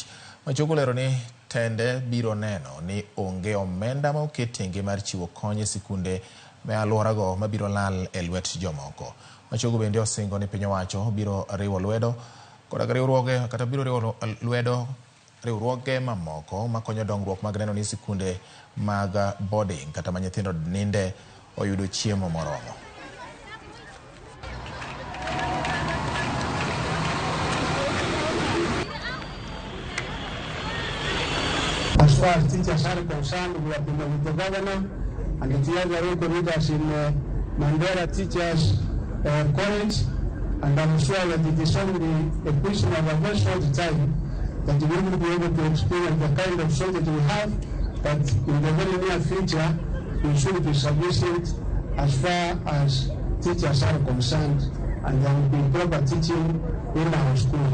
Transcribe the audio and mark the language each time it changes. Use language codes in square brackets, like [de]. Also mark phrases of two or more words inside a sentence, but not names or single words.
[luo] Machogo lero ni tende biro neno ni onge omenda ma oket tenge mar chiwo kony e sikunde me alworago mabiro lal e lwet jomoko. Machogo bende osingo ni piny owacho biro riwo lwedo kod riwruoge kata biro riwo lwedo riwruoge mamoko makonyo dongruok mag neno ni sikunde mag boarding kata ma nyithindo ninde oyudo chiemo moromo. [en] As far as teachers are concerned, we have been with the governor and the other local leaders in Mandera Teachers College, and I'm sure that it is only a question of a very short time that we will be able to experience the kind of shortage we have, but in the very near future, we should be sufficient as far as teachers are concerned, and there will be proper teaching in our schools.